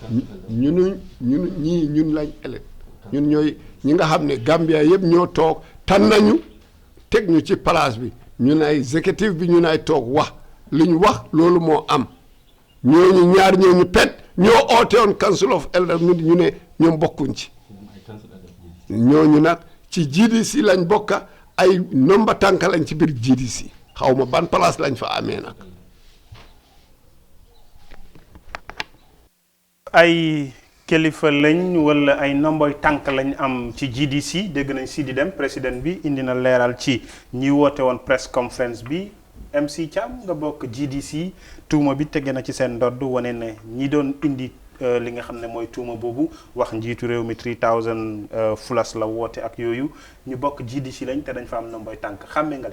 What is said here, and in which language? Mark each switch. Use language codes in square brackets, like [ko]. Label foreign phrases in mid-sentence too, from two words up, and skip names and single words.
[wo] ñun lañ élect ñun ñooy ñi nga xam ne Gambia yëpp ñoo toog tànn nañu teg ñu ci place bi ñun ay exécutif bi ñun ay toog wax li ñu wax loolu moo am ñooñu ñaar ñooñu pet ñoo oote woon [en] council of elders [wo] ñu ne ñoom bokkuñ ci ñooñu nag ci GDC lañ bokka ay nomba tànk lañ ci biir GDC xaw ma ban place lañ fa amee nag. ay kilifa lañ wala ay nomboy tànk lañ am ci GDC dégg nañ Sidi Dem président bi indi na leeral ci ñi woote woon [en] press conference [wo] bi MC Thiam nga bokk GDC tuuma bi tege na ci seen ndodd wane ne ñi doon indi li nga xam ne mooy tuuma boobu wax njiitu réew mi 3000 fulas la woote ak yooyu ñu bokk GDC lañ te dañ fa am nomboy tànk xàmme nga leen.